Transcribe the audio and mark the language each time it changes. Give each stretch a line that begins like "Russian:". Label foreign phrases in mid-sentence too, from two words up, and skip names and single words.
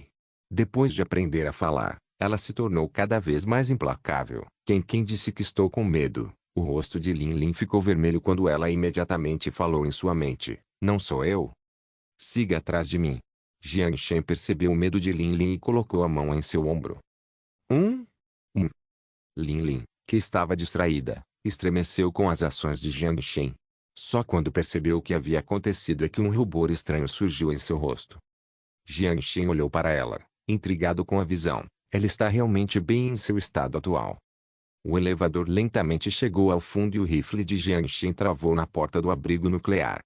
Portuguese: Depois de aprender a falar, ela se tornou cada vez mais implacável. Quem disse que estou com medo? O rosto de Lin Lin ficou vermelho quando ela imediatamente falou em sua mente. Não sou eu? Siga atrás de mim. Jiang Shen percebeu o medo de Lin Lin e colocou a mão em seu ombro. Lin Lin, que estava distraída, estremeceu com as ações de Jiang Shen. Só quando percebeu o que havia acontecido é que um rubor estranho surgiu em seu rosto. Jiang Shen olhou para ela, intrigado com a visão. Ela está realmente bem em seu estado atual. O elevador lentamente chegou ao fundo e o rifle de Jiangxin travou na porta do abrigo nuclear.